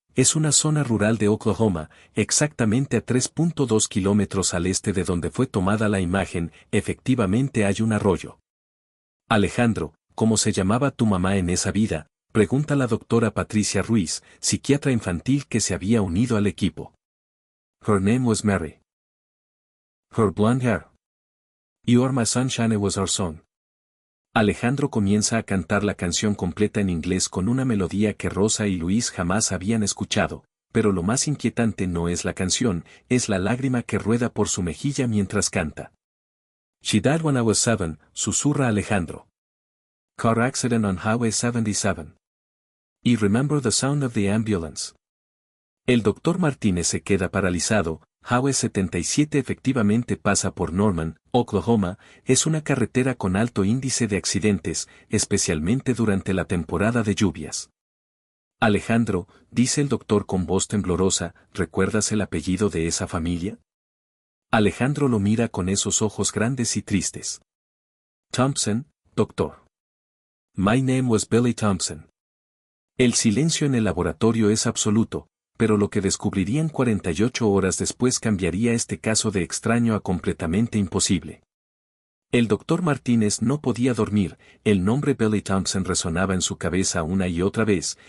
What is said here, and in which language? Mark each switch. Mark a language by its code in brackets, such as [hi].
[es] Es una zona rural de Oklahoma, exactamente a 3.2 kilómetros al este de donde fue tomada la imagen. Efectivamente hay un arroyo. Alejandro, ¿cómo se llamaba tu mamá en esa vida?, pregunta la doctora Patricia Ruiz, psiquiatra infantil que se había unido al equipo. [en] Her name was Mary. Her blonde hair. You are my sunshine was our song. [es] Alejandro comienza a cantar la canción completa en inglés con una melodía que Rosa y Luis jamás habían escuchado, pero lo más inquietante no es la canción, es la lágrima que rueda por su mejilla mientras canta. [en] She died when I was 7, [es] susurra Alejandro. [en] Car accident on Highway 77. Y remember the sound of the ambulance. [es] El doctor Martínez se queda paralizado. Highway 77 efectivamente pasa por Norman, Oklahoma, es una carretera con alto índice de accidentes, especialmente durante la temporada de lluvias. Alejandro, dice el doctor con voz temblorosa, ¿recuerdas el apellido de esa familia? Alejandro lo mira con esos ojos grandes y tristes. [en] Thompson, doctor. My name was Billy Thompson. [es] El silencio en el laboratorio es absoluto, pero lo que descubrirían 48 horas después cambiaría este caso de extraño a completamente imposible. El doctor Martínez no podía dormir, el nombre Billy Thompson resonaba en su cabeza una y otra vez.